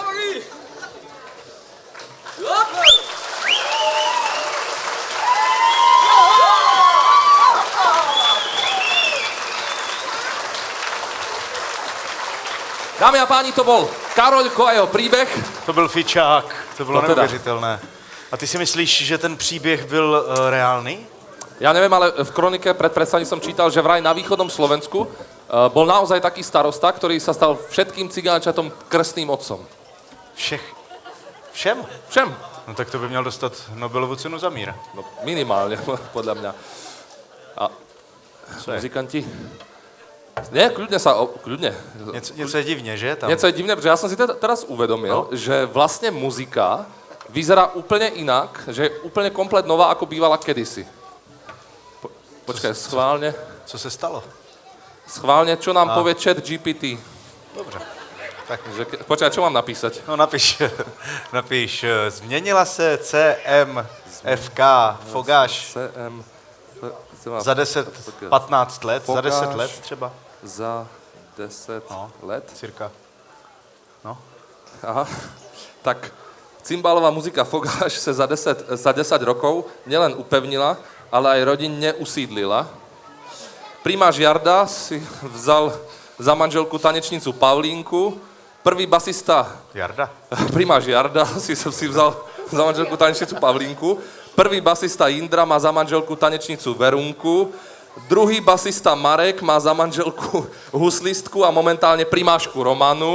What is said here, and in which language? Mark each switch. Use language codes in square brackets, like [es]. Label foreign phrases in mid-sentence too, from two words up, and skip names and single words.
[sk] Dámy a páni, to bol Karoľko a jeho príbeh. [cs] To byl fičák, to bylo No teda. neuvěřitelné. A ty si myslíš, že ten příběh byl reálný? [sk] Ja neviem, ale v kronike pred predstavením som čítal, že vraj na východnom Slovensku bol naozaj taký starosta, ktorý sa stal všetkým cigánčatom krstným otcom. [cs] Všem? Všem. No tak to by měl dostat Nobelovu cenu za mír. No, [sk] minimálne, podľa mňa. [cs] A muzikanti? [sk] Nie, kľudne. [cs] Něco je divně, že? Tam. Něco je divné, protože já jsem si [sk] teraz uvedomil, [cs] že vlastně muzika vyzerá úplně jinak, že je úplně komplet nová, [sk] ako bývala kedysi. [cs] Počkej, schválně. Co se stalo? [sk] Schválně, čo nám povie chat GPT. [cs] Dobře. Tak. [sk] Počkej, čo mám napísať? [cs] No napiš, změnila se CMFK Fogáš za 10-15 let, za 10 let třeba? Za 10 let? Cirka. No. [sk] Aha, tak cymbálová muzika Fogáš se za 10 rokov nielen upevnila, ale aj rodinne usídlila. Primáš Jarda si vzal za manželku tanečnicu Pavlínku, prvý basista... Jarda? Primáš Jarda si vzal za manželku tanečnicu Pavlínku, prvý basista Jindra má za manželku tanečnicu Verunku, druhý basista Marek má za manželku huslistku a momentálne primášku Romanu.